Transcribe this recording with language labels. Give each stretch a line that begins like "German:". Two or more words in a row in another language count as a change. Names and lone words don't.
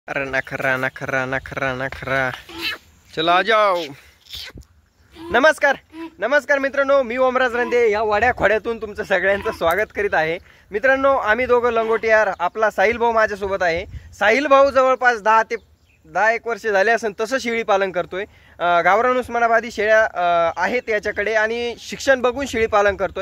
Hindi: अरे नखरा नखरा नखरा नखरा चलो आ जाओ.
Marathi: नमस्कार नमस्कार मित्रांनो, मी ओमराज रंदे या वाड्या खोड्यातून तुमचं सगळ्यांचं स्वागत करीत आहे. मित्रांनो, आम्ही दोघं लंगोटियार. आपला साहिल भाऊ माझ्यासोबत आहे. साहिल भाऊ जवळपास 10 वर्ष झाले असेल तसं शेळी पालन करतोय. गावरान उस्मानाबादी शेळ्या आहेत याच्याकडे आणि शिक्षण बघून शेळी पालन करतोय.